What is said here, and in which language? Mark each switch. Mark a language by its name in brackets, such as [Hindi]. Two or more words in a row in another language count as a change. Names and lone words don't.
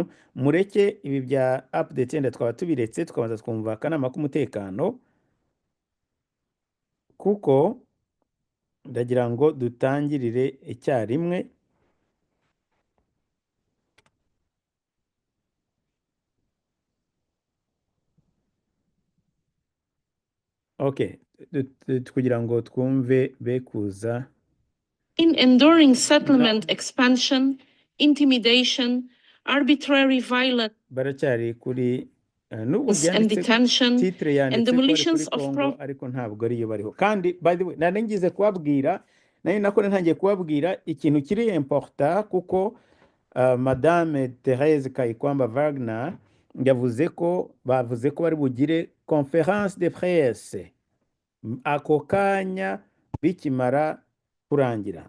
[Kinyarwanda] Mureke ibi bya update yenda twaba tubiretse tukabanza twumva akanama k'umutekano, kuko ndagira ngo dutangirire icyarimwe. Okay, kugira ngo twumve bekuza [English] In enduring settlement expansion, intimidation, arbitrary violence, [Kinyarwanda] baracyari kuri n'ubu [English] and [Kinyarwanda] byanditse [English] detention, titre and [Kinyarwanda] yanditse ko ari kuri [English] demolitions of [Kinyarwanda] Congo ariko ntabwo ariyo bariho. Kandi [English] by the way [Kinyarwanda] nari ngize kubabwira, nari nakone ntangiye kubabwira ikintu kiri important, kuko Madame Thérèse Kayikwamba Wagner yavuze ko bavuze ko bari bugire [French] conference de presse [Kinyarwanda] ako kanya bikimara kurangira.